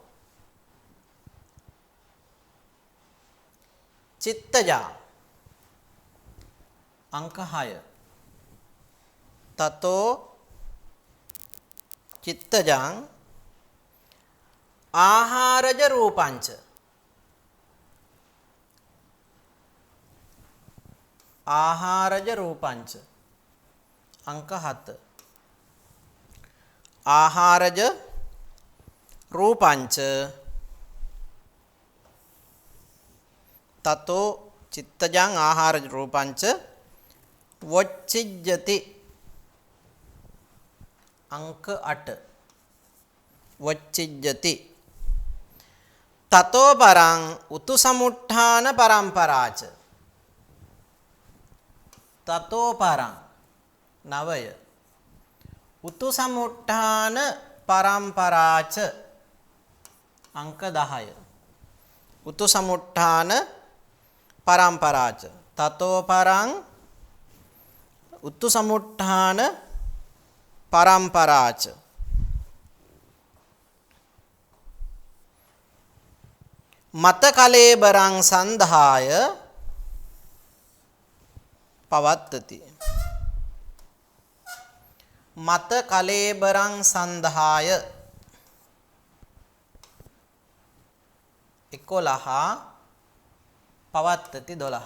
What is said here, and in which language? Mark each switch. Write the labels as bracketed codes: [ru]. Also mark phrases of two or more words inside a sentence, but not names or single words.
[pi] චිත්තජා අංක 6 තතෝ චිත්තජං ආහාරජ රූපංච ආහාරජ රූපංච අංක 7 ආහාරජ රූපංච තතෝ චිත්තජං ආහාරජ රූපංච වොච්චිජ්ජති අංක 8 වොච්චිජ්ජති තතෝ පරං උතුසමුට්ඨාන පරම්පරාච තතෝ පරං 9 උතු සමුට්ඨාන පරම්පරාච අංක 10. උතු සමුට්ඨාන පරම්පරාච තතෝ පරං උතු සමුට්ඨාන පරම්පරාච මත කලේබරං සන්ධාය පවත්තති. මත කලේබරං සන්ධාය 11 පවත්තති 12.